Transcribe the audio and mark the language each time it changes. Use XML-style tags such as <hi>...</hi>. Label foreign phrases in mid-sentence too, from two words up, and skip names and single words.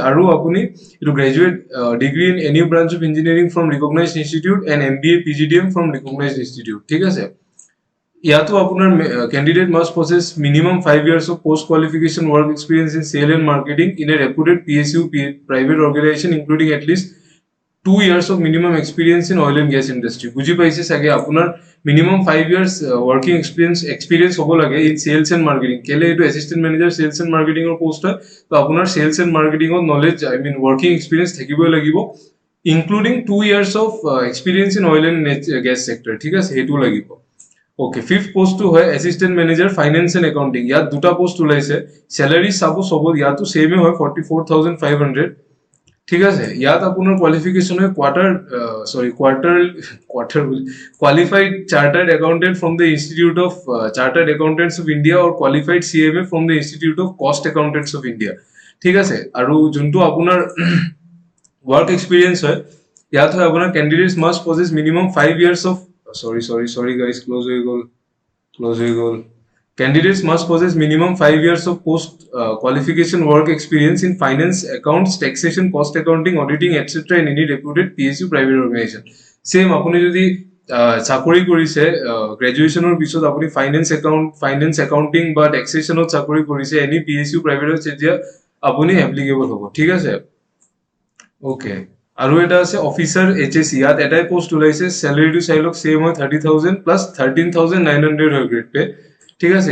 <as>আৰু আপুনি এইটো</as> <en>graduate degree in any branch of engineering from recognise institute and MBA PGDM from recognise institute এণ্ড MBA PGDM ফ্ৰম ৰিকগনাইজ ইনষ্টিটিউট,</en> <as>ঠিক আছে। ইয়াতো আপোনাৰ</as> <en>candidate must possess minimum 5 years of post qualification work experience in sale and marketing in a reputed PSU private organisation including এটলিষ্ট 2 years of minimum experience in oil and gas industry.</en> <as>বুজি পাইছে চাগে, আপোনাৰ</as> <en>minimum 5 years working experience</en> <as>হ'ব লাগে</as> <en>in sales and marketing।</en> <as>কেলে এইটো</as> <en>assistant manager sales and marketing post</en> <as>হয়, তো আপোনাৰ</as> <en>sales and marketing knowledge working experience</en> <as>থাকিবই লাগিব,</as> <en>ইনক্লুডিং 2 years of experience in oil and gas sector,</en> <as>ঠিক আছে, সেইটোও লাগিব।</as> <en>okay, fifth post হয় assistant manager finance and accounting.</en> <as>ইয়াত দুটা পোষ্ট ওলাইছে, চেলাৰি চাব চবত ইয়াতো ছেমে হয় 44,500, ঠিক আছে। ইয়াত আপোনাৰ</as> <en>কোৱালিফিকেশ্যন হয় qualified chartered accountant from the institute of chartered accountants of India or qualified CMA from the institute of cost accountants of India,</en> <as>ঠিক আছে। আৰু যোনটো আপোনাৰ</as> <en>work experience</en> <as>হয়, ইয়াত হয় আপোনাৰ</as> <en>candidates must possess minimum 5 years of sorry guys, close</en> <as>হৈ গ'ল।</as> <en>Candidates must possess minimum 5 years of post qualification work experience in finance, accounts, taxation, cost accounting, auditing, etc. in any reputed PSU private organization.</en> <as>Same আপুনি যদি চাকৰি কৰিছে গ্ৰেজুৱেশ্যনৰ পিছত আপুনি</as> <en>finance accounting</en> <as>বা টেক্সেশ্যনত চাকৰি কৰিছে</as> <en>any PSU private,</en> <as>তেতিয়া আপুনি এপ্লিকেবল হ'ব, ঠিক আছে। অ'কে, আৰু এটা আছে অফিচাৰ HSC। ইয়াত এটাই পোষ্ট ওলাইছে, চেলাৰিটো চাই লওক ছেম হয় 30,000 প্লাছ 13,900 হয়</as> <en>grade pay,</en> <as>ঠিক আছে।</as>